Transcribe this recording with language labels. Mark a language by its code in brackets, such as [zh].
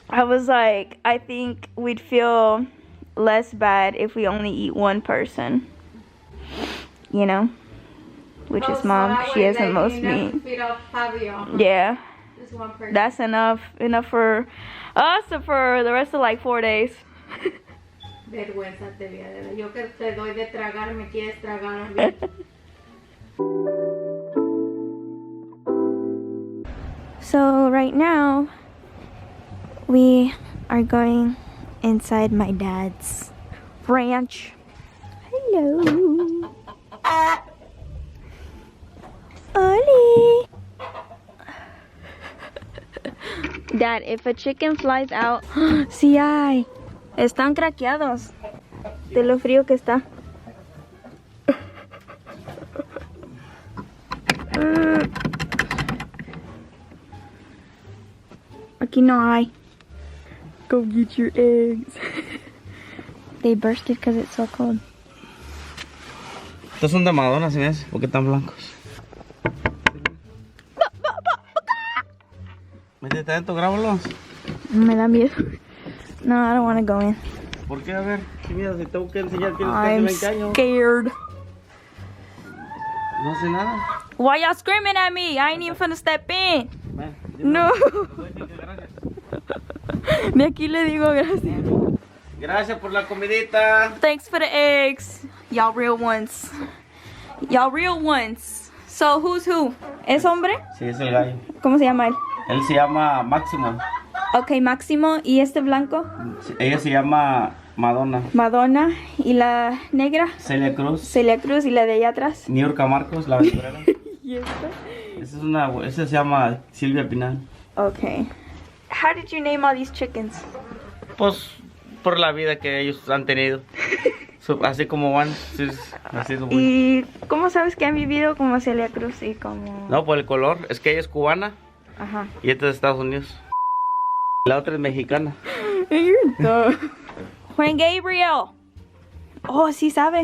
[en] I was like, I think we'd feel less bad if we only eat one person. You know? Which is mom. She has the most meat. Feed off Fabio. Yeah. Just one person. That's enough. Enough for us or for the rest of like 4 days. [es] Vergüenza te voy a dar. Yo que te doy de tragar, me quieres tragar a mí. [en] So right now, we are going inside my dad's ranch. Hello. Oli. Dad, if a chicken flies out, [es] sí hay. Están craqueados de lo frío que está. Aquí no hay. [en] Go get your eggs. They bursted because it's so cold. [es] Estos son de Madonna, ¿sí ves? ¿Por qué tan blancos? Métete adentro, grábalos. Me da miedo. [en] No, I don't want to go in. [es] ¿Por qué? A ver, qué miedo, si tengo que enseñar que [en] I'm [es] casi 20 años. [en] scared. [es] No sé nada. [en] Why y'all screaming at me? I ain't even finna step in. [es] Ven, No. voy a decir que gracias. De aquí le digo gracias. Gracias por la comidita. [en] Thanks for the eggs. Y'all real ones. Y'all real ones. So, who's who? [es] ¿Es hombre? Sí, es el gallo. ¿Cómo se llama él? Él se llama Máximo. Ok, Máximo. ¿Y este blanco? Ella se llama Madonna. Madonna. ¿Y la negra? Celia Cruz. Celia Cruz. ¿Y la de allá atrás? Niurka Marcos, la aventurera. ¿Y esta? Esa se llama Silvia Pinal. [en] Okay. How did you name all these chickens? [es] Pues por la vida que ellos han tenido. Así como van, así es muy... ¿Y cómo sabes que han vivido como Celia Cruz y como...? No, por el color. Es que ella es cubana Ajá. y esta es de Estados Unidos. La otra es mexicana. [en] You're dumb. Juan Gabriel. Oh, [es] sí sabe.